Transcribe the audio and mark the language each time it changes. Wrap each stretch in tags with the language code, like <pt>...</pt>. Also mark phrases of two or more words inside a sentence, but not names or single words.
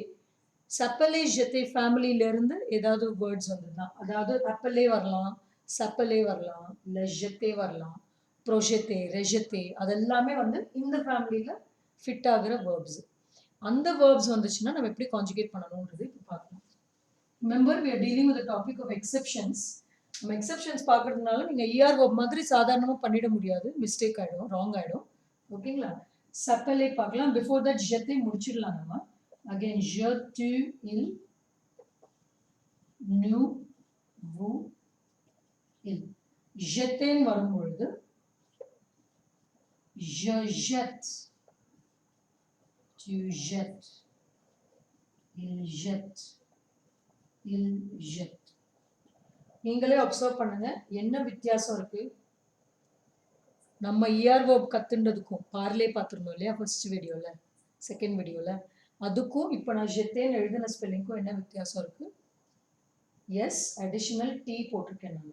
<ta>சப்பலே ஜெத்தே ஃபேமிலியிலேருந்து ஏதாவது வேர்ட்ஸ் வந்துதான், அதாவது அப்பலே வரலாம், சப்பலே வரலாம், இல்லை ஜெத்தே வரலாம், ப்ரொஜெத்தே, ரெஜெத்தே, அதெல்லாமே வந்து இந்த ஃபேமிலியில் ஃபிட் ஆகிற வேர்ப்ஸ். அந்த வேர்ப்ஸ் வந்துச்சுன்னா நம்ம எப்படி கான்ஜுகேட் பண்ணணுன்றது இப்போ பார்க்கலாம். ரிமெம்பர்</ta> <en>we are dealing with the topic of exceptions.</en> <ta>நம்ம எக்ஸெப்ஷன்ஸ் பார்க்கறதுனால நீங்கள்</ta> <en>ER verb</en> <ta>மாதிரி சாதாரணமாக பண்ணிட முடியாது, மிஸ்டேக் ஆகிடும், ராங் ஆகிடும். ஓகேங்களா? சப்பலே பார்க்கலாம்.</ta> <en>before that</en> <ta>ஜெத்தை முடிச்சிடலாம் நம்ம. அகைன்</ta> <fr>je, tu, il, nous, vous, il.</fr> <ta>ஜெத்தேன்னு வரும்பொழுது</ta> <fr>je jette, tu jettes, il jette,</fr> <ta>il jette. நீங்களே அப்சர்வ் பண்ணுங்க என்ன வித்தியாசம் இருக்கு. நம்ம</ta> <en>ER verb</en> <ta>கத்துன்றதுக்கும் பார்லே பார்த்துருந்தோம் இல்லையா</ta> <en>first video, second video,</en> <ta>அதுக்கும் இப்போ நான் ஜெத்தேன்னு எழுதின ஸ்பெல்லிங்க்கும் என்ன வித்தியாசம் இருக்கு. எஸ்,</ta> <en>additional t</en> <ta>போட்டிருக்கேன் நான்.</ta>